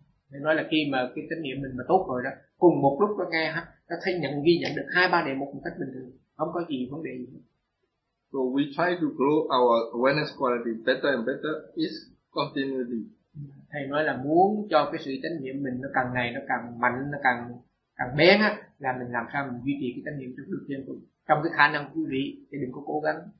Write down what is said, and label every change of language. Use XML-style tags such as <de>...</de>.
<vi>Thầy nói là khi mà cái chánh niệm mình mà tốt rồi đó, cùng một lúc nó nghe ha, nó thấy nhận ghi nhận được hai ba đề mục một cách bình thường, không có gì vấn đề gì.</vi> <en>So we try to grow our awareness quality better and better is continuously.</en> <vi>Thầy nói là muốn cho cái sự chánh niệm mình nó càng ngày nó càng mạnh, nó càng bén á, là mình làm sao mình duy trì cái chánh niệm trong được liên tục trong cái khả năng quý vị, thì đừng có cố gắng.</vi>